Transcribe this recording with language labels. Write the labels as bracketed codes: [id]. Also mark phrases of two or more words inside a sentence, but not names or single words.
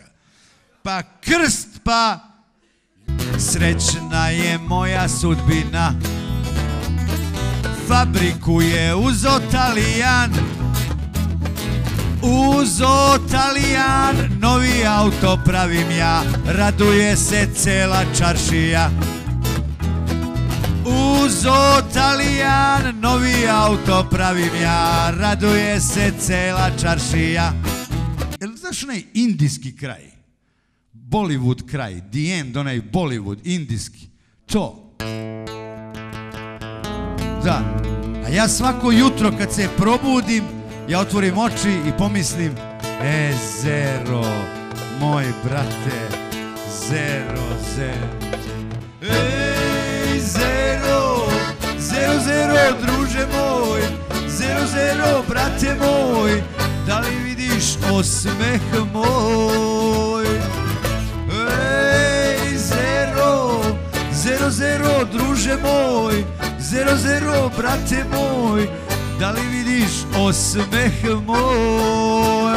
[sr] Pa krst, pa srećna je moja sudbina, fabriku je uzo Talijan, uzo Talijan, novi auto pravim ja, raduje se cela čaršija. Uzo Talijan, novi auto pravim ja, raduje se cela čaršija. Jel znaš onaj indijski kraj? Bollywood kraj, [en] the end, [sr] onaj Bollywood, indijski, to. Da, a ja svako jutro kad se probudim, ja otvorim oči i pomislim, Zero, moj brate, Zero, Zero. Ej, Zero, Zero, Zero, druže moj, Zero, Zero, brate moj, da li vidiš osmeh moj? Ej, Zero, Zero, Zero, druže moj, Zero, Zero, brate moj, da li vidiš osmeh moj?